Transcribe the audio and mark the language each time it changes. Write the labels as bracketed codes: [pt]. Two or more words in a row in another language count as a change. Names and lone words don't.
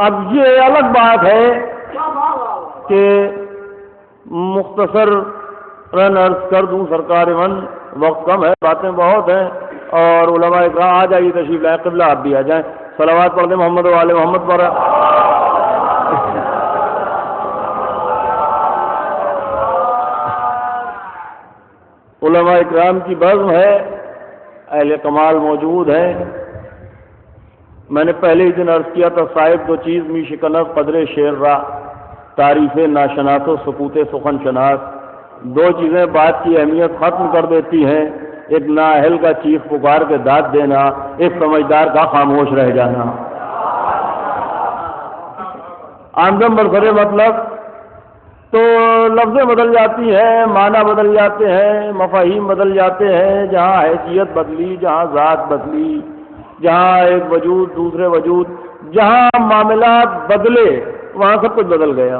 [ur] اب یہ الگ بات ہے کہ مختصر عرض کر دوں سرکار من، وقت کم ہے، باتیں بہت ہیں، اور علماء اکرام آ جائیے، تشریف لائیں، قبلہ آپ بھی آ جائیں، صلوات پڑھ دیں محمد و آل محمد پر۔ علماء اکرام کی بزم ہے، اہل کمال موجود ہیں۔ میں نے پہلے ہی دن عرض کیا تھا، صاحب [fa] دو چیز می شکنف قدر شعر را، تعریف ناشناس و سکوت سخن شناس۔ [ur] دو چیزیں بات کی اہمیت ختم کر دیتی ہیں، ایک نااہل کا چیخ پکار کے داد دینا، ایک سمجھدار کا خاموش رہ جانا۔ [fa] آمدم برسر مطلب [ur] تو لفظیں بدل جاتی ہیں، معنی بدل جاتے ہیں، مفاہیم بدل جاتے ہیں، جہاں حیثیت بدلی، جہاں ذات بدلی، جہاں ایک وجود دوسرے وجود، جہاں معاملات بدلے وہاں سب کچھ بدل گیا۔